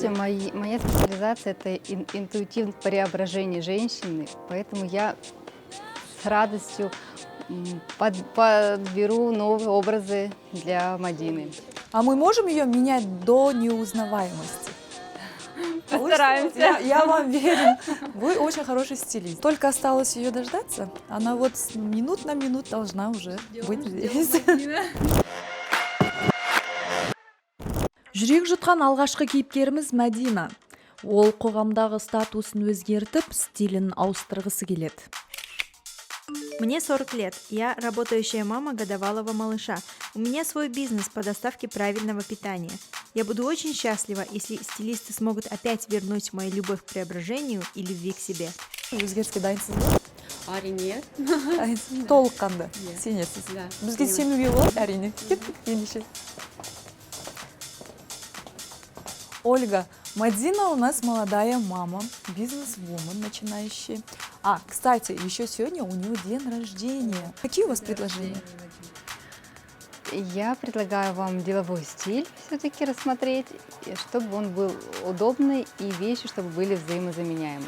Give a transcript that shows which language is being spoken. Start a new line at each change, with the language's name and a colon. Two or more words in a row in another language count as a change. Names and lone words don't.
Russian: Знаете, моя специализация – это интуитивное преображение женщины, поэтому я с радостью подберу новые образы для Мадины. А мы можем ее менять до неузнаваемости? Постараемся. Я вам верю. Вы очень хороший стилист. Только осталось ее дождаться. Она вот минут на минут должна уже быть здесь.
Kazakh: Жүрек жұтқан алғашқы кейіпкеріміз Мадина. Ол қоғамдағы статусын өзгертіп, стилін ауыстырғысы келеді.
Russian: Мне 40 лет, я работающая мама годовалого малыша. У меня свой бизнес по доставке правильного питания. Я буду очень счастлива, если стилисты смогут опять вернуть мою любовь к преображению и любви к себе.
Kazakh: Өзгеріске дайынсыз ба? Әрине. Толыққанды сенесіз. Бізге сенуге болады, әрине.
Russian: Ендеше. Ольга, Мадина у нас молодая мама, бизнес-вумен начинающая. Кстати, еще сегодня у нее день рождения. Какие у вас предложения? Я предлагаю вам деловой стиль все-таки рассмотреть, чтобы он был удобный и вещи, чтобы были взаимозаменяемые.